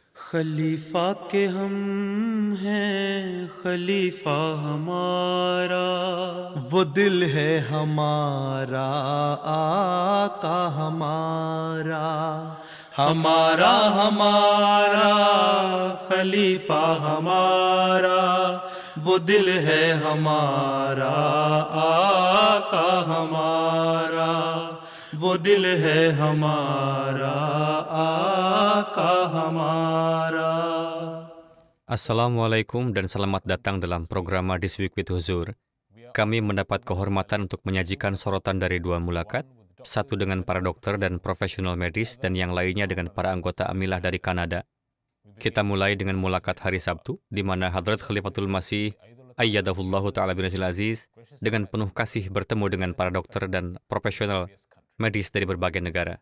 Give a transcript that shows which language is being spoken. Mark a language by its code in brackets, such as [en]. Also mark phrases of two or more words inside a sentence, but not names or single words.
[hi] खलीफा के हम हैं, खलीफा हमारा, वो दिल है हमारा, आका हमारा, हमारा हमारा खलीफा हमारा, वो दिल है हमारा, आका हमारा, वो दिल है हमारा, आका हमारा. [id] Assalamualaikum dan selamat datang dalam program This Week with Huzur. Kami mendapat kehormatan untuk menyajikan sorotan dari dua mulakat, satu dengan para dokter dan profesional medis dan yang lainnya dengan para anggota Amilah dari Kanada. Kita mulai dengan mulakat hari Sabtu, di mana Hadrat Khalifatul Masih Ayyadahullahu Ta'ala bin Aziz dengan penuh kasih bertemu dengan para dokter dan profesional medis dari berbagai negara.